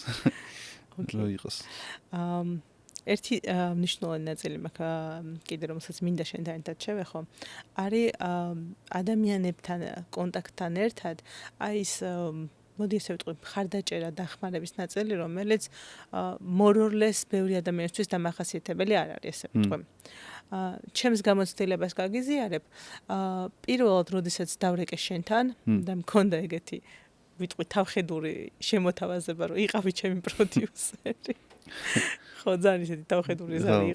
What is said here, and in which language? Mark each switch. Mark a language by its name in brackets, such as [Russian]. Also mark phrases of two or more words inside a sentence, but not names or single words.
[Georgian] რა იყოს. ერთი მნიშვნელოვანი ნაწილი მაქვს კიდე რომელსაც მინდა შენთან ერთად შევეხო, არის ადამიანებთან კონტაქტთან ერთად აი ეს მოდი ესე ვიტყვი მხარდაჭერა დახმარების ნაწილი, რომელიც [English] more or less [Georgian] ბევრი ადამიანისთვის დამახასიათებელი არ არის, ესე ვიტყვი. ჩემს გამოცდილებას გაგიზიარებ, პირველად როდესაც დავრეკე შენთან და მქონდა ეგეთი ვიტყვი თავხედური შემოთავაზება, რომ იყავი ჩემი პროდიუსერი. ხო, ძალიან ისეთი თავხედური ზარი იყო.